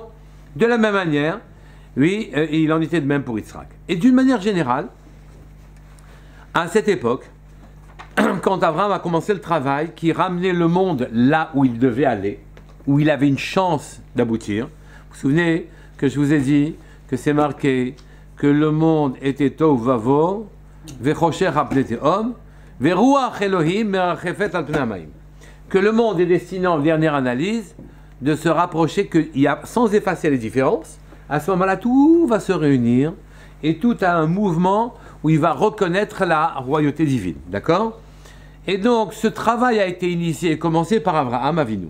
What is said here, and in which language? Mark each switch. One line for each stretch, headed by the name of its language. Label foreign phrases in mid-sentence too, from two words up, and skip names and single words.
French: De la même manière, oui, il en était de même pour Yitzhak. Et d'une manière générale, à cette époque, quand Abraham a commencé le travail, qui ramenait le monde là où il devait aller, où il avait une chance d'aboutir. Vous vous souvenez que je vous ai dit que c'est marqué que le monde était
Hebrew: תוהו ובוהו, וחושך על פני תהום, ורוח אלוהים מרחפת על פני המים.
French: Que le monde est destiné, en dernière analyse, de se rapprocher, sans effacer les différences, à ce moment-là, tout va se réunir et tout a un mouvement où il va reconnaître la royauté divine. D'accord? Et donc, ce travail a été initié et commencé par Abraham Avinu.